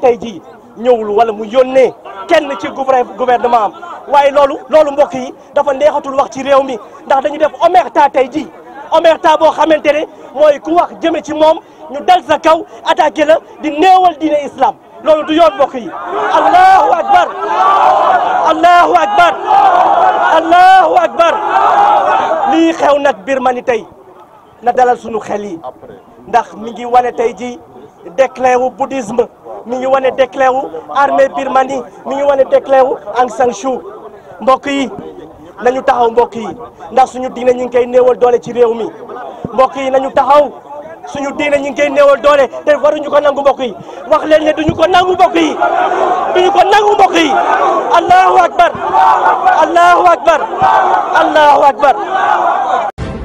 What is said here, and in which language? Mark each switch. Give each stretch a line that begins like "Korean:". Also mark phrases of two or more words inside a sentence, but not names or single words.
Wolof: tey jii ñëwul wala mu yónnee kenn ci gouvernement am waaye loolu mbokk yi dafa neexatul wax ci réew mi ndax dañu def omerta tey jii omerta boo xamante ne mooy ku wax jëme ci moom ñu dal sa kaw attaqué la di néewal diine islam loolu du yoon mbokk yi
Arabic: allahu akbar allahu akbar allahu akbar
Wolof: lii xew nag Birmanie tey na dalal sunu xel yi ndax mi ngi wane tey ji déclin wu bouddhisme mi ngi wane déclin wu armée Birmanie mi ngi wane déclin wu Aung San Suu mbokk yi nañu taxaw mbokk yi ndax suñu diine ñu ngi koy néewal doole ci réew mi mbokk yi nañu taxaw suñu diine ñu ngi koy néewal doole te waruñu ko nangu mbokk yi wax leen ne duñu ko nangu mbokk yi duñu ko nangu mbokk yi
Arabic: allahu akbar allahu akbar allahu akbar